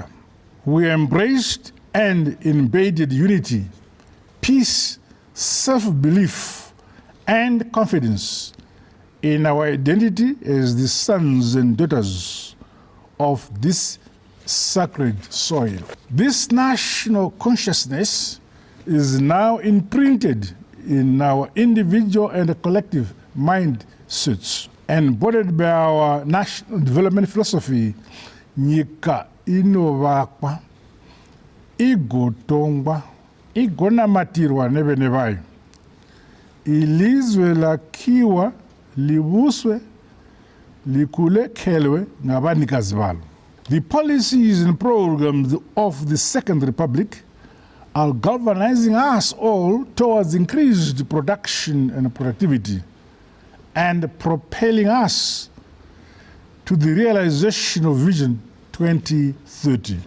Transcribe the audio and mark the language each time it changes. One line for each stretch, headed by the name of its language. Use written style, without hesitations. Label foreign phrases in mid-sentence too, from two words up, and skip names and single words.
English: We embraced and embedded unity, peace, self-belief, and confidence in our identity as the sons and daughters of this sacred soil. This national consciousness is now imprinted in our individual and collective mindsets, embodied by our national development philosophy,
Shona: Nyika inovakwa, igotongwa, igonamatirwa neve nevayo.
North Ndebele: Ilizwe lakiwa, libuswe, likulekelwe ngabanikazi balo.
English: The policies and programs of the Second Republic are galvanizing us all towards increased production and productivity and propelling us to the realization of Vision 2030.